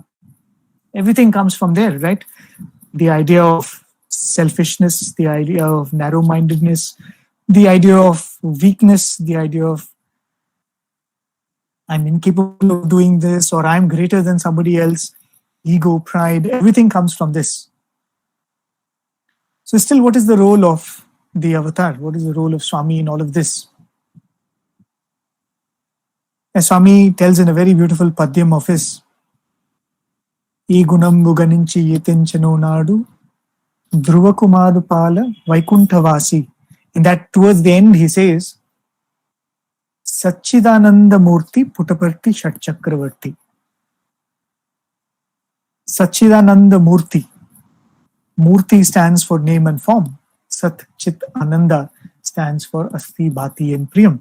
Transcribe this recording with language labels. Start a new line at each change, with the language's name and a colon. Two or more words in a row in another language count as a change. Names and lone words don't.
English: Everything comes from there, right? The idea of selfishness, the idea of narrow-mindedness, the idea of weakness, the idea of I'm incapable of doing this or I'm greater than somebody else, ego, pride, everything comes from this. So still, what is the role of the avatar? What is the role of Swami in all of this? As Swami tells in a very beautiful padyam of his,
Telugu: ఏ గుణం ముగనించి యేతెంచనో నాడు, ధ్రువకుమాడు పాల వైకుంఠవాసి.
English: In that, towards the end, he says, Satchidananda Murti Puttaparthi Shat Chakravarti. Satchidananda Murti. Murti stands for name and form. Sat Chit Ananda stands for Asti, Bhati and Priyam.